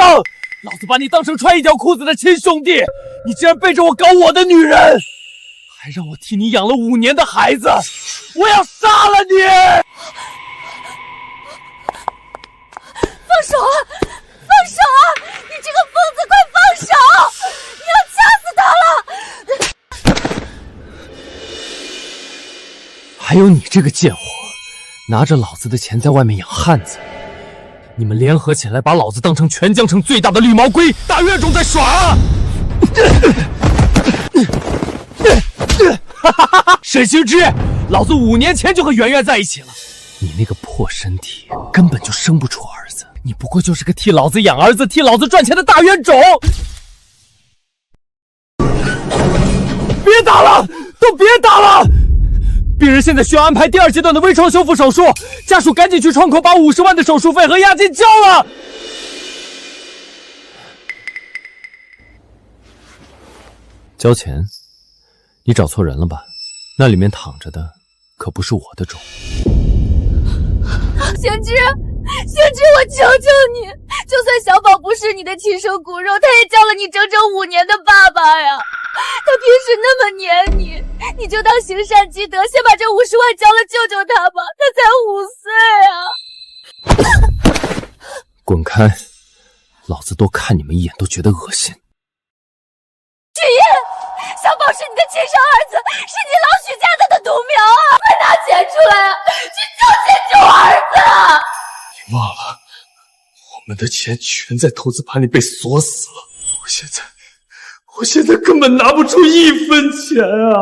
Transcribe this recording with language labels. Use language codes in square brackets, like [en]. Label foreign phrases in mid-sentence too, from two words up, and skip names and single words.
[zh] 老子把你當成穿一條褲子的親兄弟，你竟然背着我搞我的女人，還讓我替你養了5年的孩子，我要殺了你！放手啊！放手啊！你這個瘋子，快放手！你要掐死他了！還有你這個賤貨，拿着老子的錢在外面養漢子，你們聯合起來把老子當成全江城最大的綠毛龜大冤種在耍啊！沈行之，老子5年前就和圓圓在一起了，你那個破身體根本就生不出兒子，你不過就是個替老子養兒子、替老子賺錢的大冤種！別打了，都別打了！病人現在需要安排第2階段的微創修復手術，家屬趕緊去窗口把50萬的手術費和押金交了。交錢？你找錯人了吧？那裡面躺着的可不是我的種。行之，行之，我求求你，就算小寶不是你的親生骨肉，他也叫了你整整5年的爸爸呀！他平時那麼黏你，你就當行善積德，先把這50萬交了救救他吧，他才5歲啊！滾開！老子多看你們一眼都覺得惡心。許瑩，小寶是你的親生兒子，是你老許家的獨苗啊！快拿錢出來啊，去救兒子啊！你忘了，我們的錢全在投資盤裡被鎖死了，我現在根本拿不出1分錢啊！